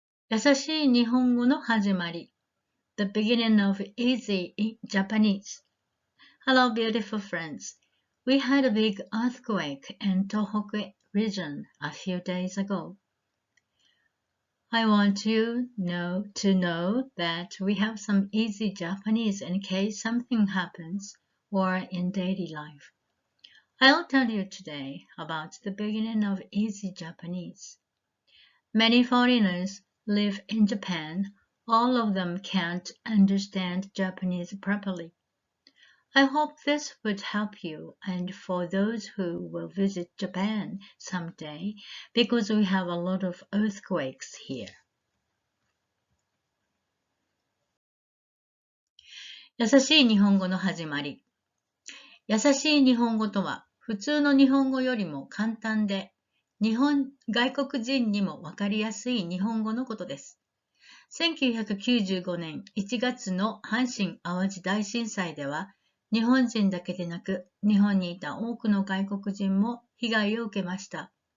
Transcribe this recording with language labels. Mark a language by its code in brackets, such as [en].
[ja] やさしい日本語の始まり [en] The beginning of easy Japanese. Hello, beautiful friends. We had a big earthquake in Tohoku region a few days ago. I want you to know that we have some easy Japanese in case something happens or in daily life. I'll tell you today about the beginning of easy Japanese. Many foreigners live in Japan. All of them can't understand Japanese properly. I hope this would help you and for those who will visit Japan someday because we have a lot of earthquakes here. [ja] 優しい日本語の始まり。優しい日本語とは普通の日本語よりも簡単で外国人にもわかりやすい日本語のことです。 1995年1月の阪神・淡路大震災では、日本人だけでなく、日本にいた多くの外国人も被害を受けました。